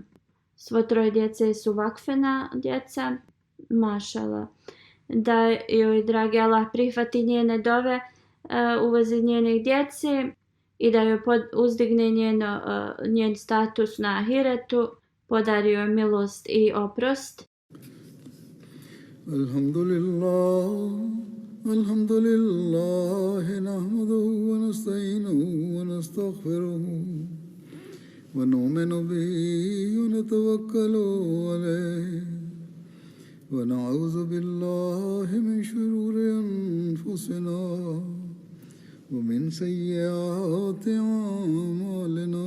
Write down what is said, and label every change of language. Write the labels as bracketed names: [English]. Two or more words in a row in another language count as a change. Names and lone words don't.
[Bosnian] Svo 3 djece su vakfena djeca, mašala. Da joj dragi Allah prihvati njene dove u vezi njenih djece i da joj uzdigne njen status na ahiretu, podario je milost i oprost. [Arabic] الحمد لله نحمده ونستعينه ونستغفره ونؤمن به ونتوكل عليه ونعوذ بالله من شرور أنفسنا ومن سيئات أعمالنا.